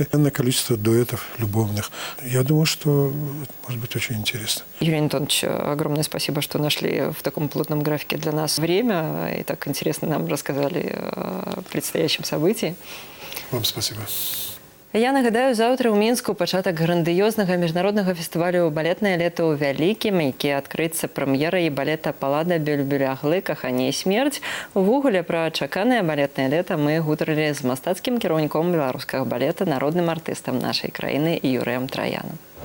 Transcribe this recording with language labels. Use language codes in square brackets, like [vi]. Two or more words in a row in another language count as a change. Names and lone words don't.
[ru] Энное количество дуэтов любовных. Я думаю, что может быть очень интересно. Юрий Антонович, огромное спасибо, что нашли в таком плотном графике для нас время и так интересно нам рассказали о предстоящем событии. Вам спасибо. [be] Я нагадаю, заўтра ў Мінску пачатак грандыёзнага міжнароднага фестывалю «Балетнае лета ў вялікім», які адкрыцца прэм'ерай балета «Палада Бюльбюляглы. Каханне і смерць». Увогуле пра чаканае балетнае лета мы гутарылі з мастацкім кіраўніком беларускага балета, народным артыстам нашай краіны Юрыем Траяном.